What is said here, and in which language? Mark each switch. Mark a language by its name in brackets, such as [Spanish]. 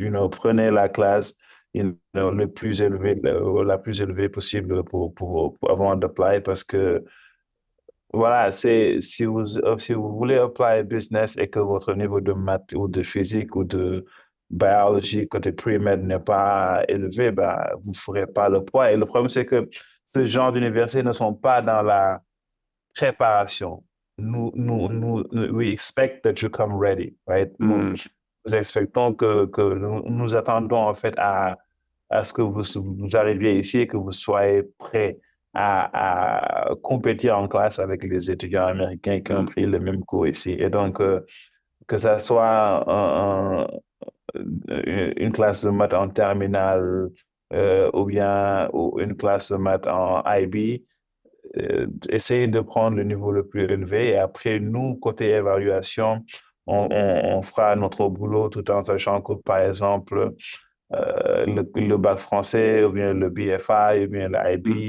[French] Prenez la classe, le plus élevé, la plus élevée possible pour avant d'apply parce que, voilà, si vous voulez apply business et que votre niveau de maths ou de physique ou de biologie côté pre-med n'est pas élevé, bah, vous ne ferez pas le poids. Et le problème, c'est que ce genre d'universités ne sont pas dans la préparation. [English] We expect that you come ready, right? Hmm. [French] Nous expectons que nous attendons en fait à ce que vous arriviez ici et que vous soyez prêts à compétir en classe avec les étudiants américains qui ont Hmm. pris le même cours ici. Et donc, que ça soit une classe de maths en terminale ou bien une classe de maths en IB, essayer de prendre le niveau le plus élevé et après, nous, côté évaluation, on fera notre boulot tout en sachant que, par exemple, le bac français ou bien le BFI ou bien l'IB,